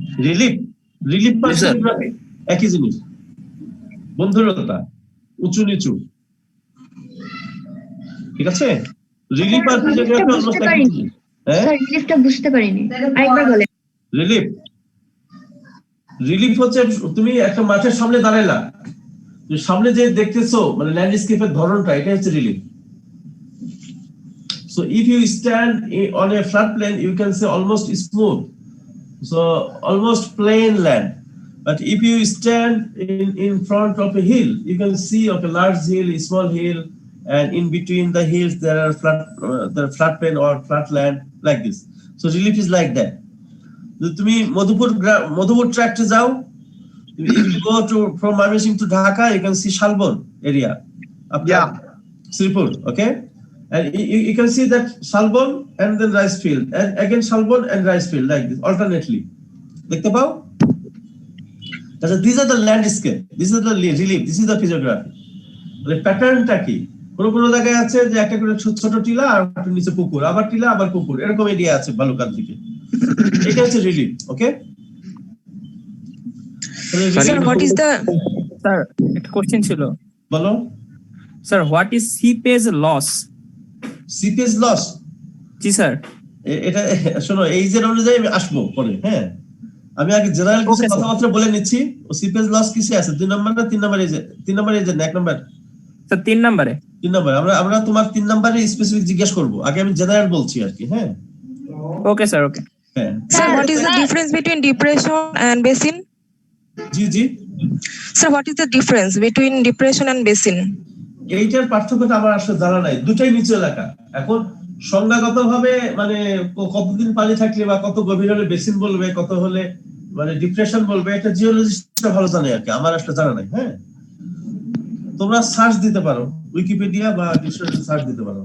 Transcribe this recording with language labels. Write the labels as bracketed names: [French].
[Bangla] Relief বা geography একই জিনিস, বন্ধুরতা, উঁচু নিচু, ঠিক আছে? রিলিফ আর জিওগ্রাফি অলমোস্ট একই জিনিস। হ্যাঁ, রিলিফটা বুঝতে পারিনি, আরেকবার বলেন। রিলিফ হচ্ছে তুমি একটা মাঠের সামনে দাঁড়াইলা, সামনে যে দেখতেছো মানে ল্যান্ডস্কেপের ধরনটা, এটা হচ্ছে relief. [English] So if you stand on a flat plain, you can say almost smooth, so almost plain land. But if you stand in front of a hill, you can see of a large hill, a small hill, and in between the hills there are flat plain or flat land like this. So relief is like that. [Bangla] তুমি মধুপুর ট্র্যাক্টে যাও, [English] if you go from Mymensingh to Dhaka, you can see Shalbon area. Yeah, Sripur, okay? And you can see that Shalbon and then rice field, and again Shalbon and rice field like this alternately. [Bangla] দেখতে পাও? [English] These are the landscape, this is the relief, this is the physiography. [Bangla] মানে প্যাটার্নটা কি? কোন জায়গায় আছে যে একটা করে ছোট টিলা আর একটু নিচে পুকুর, আবার টিলা আবার পুকুর, এরকম এরিয়া আছে বালুকার দিকে। এটা হচ্ছে relief, okay? Sir [English] what is the [Bangla] sir একটা কোশ্চেন ছিল, বলো [English] Sir what is seepage loss? [Bangla] Seepage loss? G sir, এটা শোনো, এই যে অনুযায়ী আমি আসবো পরে। হ্যাঁ, আমি আগে জেনারেল কিছু কথাবার্তা বলে নিচ্ছি। ও সিপেজ লস কিসে আছে? 2 নম্বর না 3 নম্বরে? 3 নম্বরে, যে 1 নম্বর স্যার 3 নম্বরে। 3 নম্বরে আমরা তোমার 3 নম্বরে স্পেসিফিক জিজ্ঞেস করব, আগে আমি জেনারেল বলছি আর কি। হ্যাঁ, ওকে স্যার, ওকে। হ্যাঁ [English] Sir, what is the difference between depression and basin? [Bangla] G G, [English] Sir, what is the difference between depression and basin? [Bangla] এইটার পার্থক্যটা আমার আসলে জানা নাই, দুটাই নিচু এলাকা। এখন সংজ্ঞাগতভাবে মানে কতদিন পানি থাকলে বা কত গভীর হলে বেসিন বলবে, কত হলে মানে ডিপ্রেশন বলবে, এটা জিওলজিস্টরা ভালো জানে আর কি, আমার আসলে জানা নাই। হ্যাঁ, তোমরা সার্চ দিতে পারো, উইকিপিডিয়া বা ডিকশনারি সার্চ দিতে পারো।